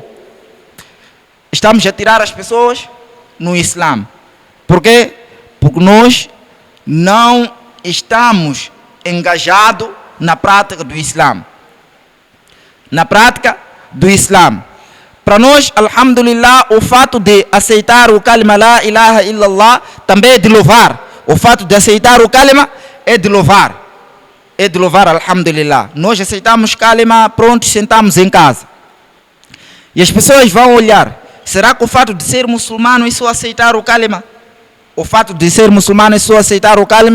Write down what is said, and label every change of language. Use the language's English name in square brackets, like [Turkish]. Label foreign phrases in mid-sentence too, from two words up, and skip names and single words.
[Portuguese] Estamos a tirar as pessoas no Islã. Por quê? Porque nós não estamos engajados na prática do Islã. Na prática do Islã. Para nós, alhamdulillah, o fato de aceitar o kalima [Arabic] لا إله إلا الله [Portuguese] também é de louvar. O fato de aceitar o kalima é de louvar. É de louvar, alhamdulillah. Nós aceitamos kalima, pronto, sentamos em casa. E as pessoas vão olhar. Será que o fato de ser muçulmano é só aceitar o kalima? O fato de ser muçulmano é só aceitar o kalima?